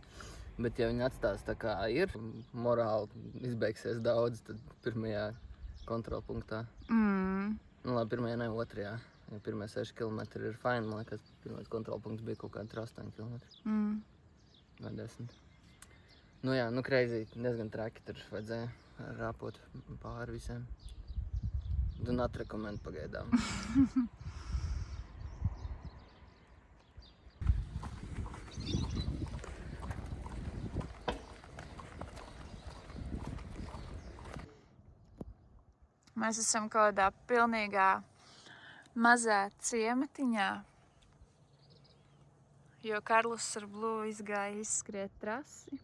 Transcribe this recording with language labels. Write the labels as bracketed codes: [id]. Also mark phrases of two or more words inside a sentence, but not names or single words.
[lv] Bet ja viņi atstās tā kā ir, morāli izbeigsies daudz, tad pirmajā kontrolpunktā. Nu labi, pirmajā ne, otrajā. Ja pirmie 6 km ir fine, man liekas, pirmais kontrolpunkts bija kaut kādi 8 km. Vai 10. Nu jā, nu crazy, diezgan traki tur vajadzēja rāpot pāri visiem. [en] Do not recommend pagaidām. [lv] Mēs esam kaut kādā pilnīgā mazā ciematiņā, jo Karlus ar Blue izgāja izskriet trasi.